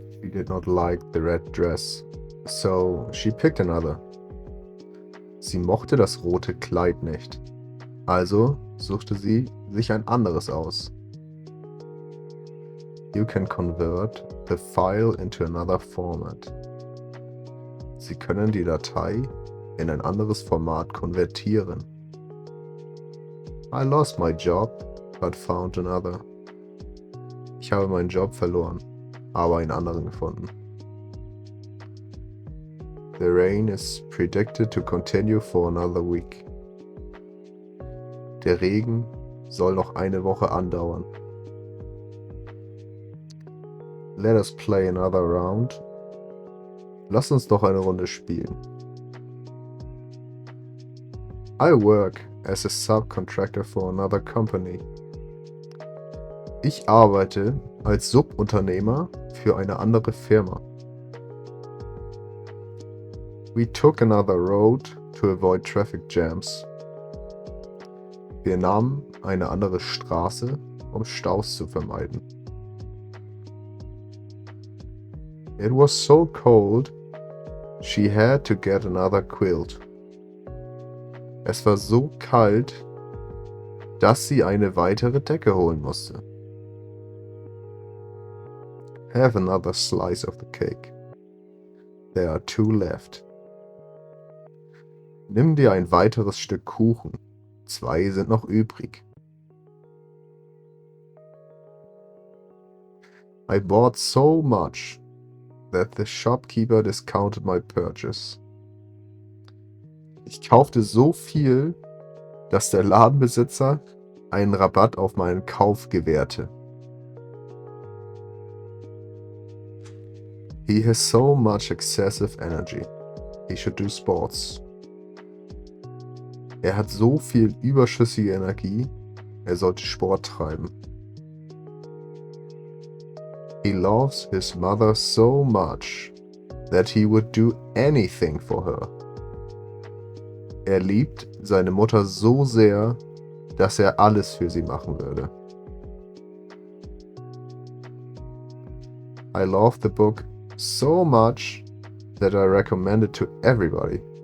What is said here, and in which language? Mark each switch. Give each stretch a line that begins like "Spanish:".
English: did not like the red dress, so she picked another.
German: Sie mochte das rote Kleid nicht, also suchte sie sich ein anderes aus.
English: You can convert the file into another format.
German: Sie können die Datei in ein anderes Format konvertieren.
English: I lost my job, but found another.
German: Ich habe meinen Job verloren, aber einen anderen gefunden.
English: The rain is predicted to continue for another week.
German: Der Regen soll noch eine Woche andauern.
English: Let us play another round.
German: Lass uns doch eine Runde spielen.
English: I work as a subcontractor for another company.
German: Ich arbeite als Subunternehmer für eine andere Firma.
English: We took another road to avoid traffic jams.
German: Wir nahmen eine andere Straße, um Staus zu vermeiden.
English: It was so cold, she had to get another quilt.
German: Es war so kalt, dass sie eine weitere Decke holen musste.
English: Have another slice of the cake. There are 2 left.
German: Nimm dir ein weiteres Stück Kuchen. 2 sind noch übrig.
English: I bought so much that the shopkeeper discounted my purchase.
German: Ich kaufte so viel, dass der Ladenbesitzer einen Rabatt auf meinen Kauf gewährte.
English: He has so much excessive energy. He should do sports.
German: Er hat so viel überschüssige Energie, er sollte Sport treiben.
English: He loves his mother so much that he would do anything for her.
German: Er liebt seine Mutter so sehr, dass er alles für sie machen würde.
English: I love the book so much that I recommend it to everybody.